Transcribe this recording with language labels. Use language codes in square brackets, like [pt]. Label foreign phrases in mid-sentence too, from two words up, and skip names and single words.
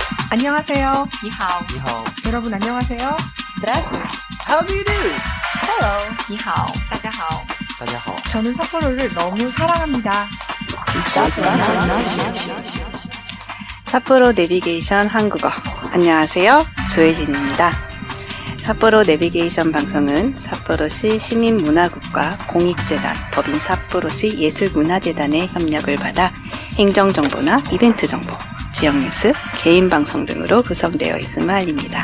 [ko] 안녕하세요. [zh] 你好，你好， [ko] 여러분 안녕하세요. [ru] Здравствуй. [en] How do you do? Hello. [zh] 你好，大家好。大家好， [ko] 저는 삿포로를 너무 사랑합니다. 삿포로 내비게이션 한국어. 안녕하세요. 조혜진입니다. 삿포로 내비게이션 방송은 삿포로시 시민문화국과 공익재단, 법인 삿포로시 예술문화재단의 협력을 받아 행정정보나 이벤트 정보, 지역뉴스, 개인방송 등으로 구성되어 있음을 알립니다.